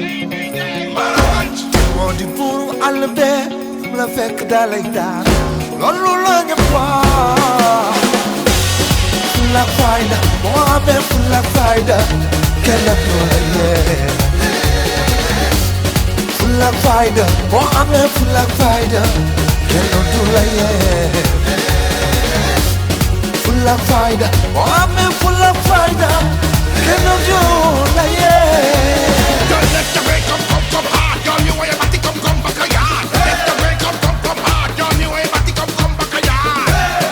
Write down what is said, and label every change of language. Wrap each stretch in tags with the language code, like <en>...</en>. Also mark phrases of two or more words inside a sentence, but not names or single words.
<wo>moo di buuru àll bee fu la fekk dalay daan loolu la ñëpp wax fulla fayda moo amee fulla fayda kenn du la yee fulla fayda moo amee fulla fayda kenn du la yee fulla fayda moo amee fulla fayda kenn du la yee.</wo> <jam>Don't let the way come hard, girl. You want your body come back a yard. Let the way come hard, girl. You want your body come back a yard.</jam>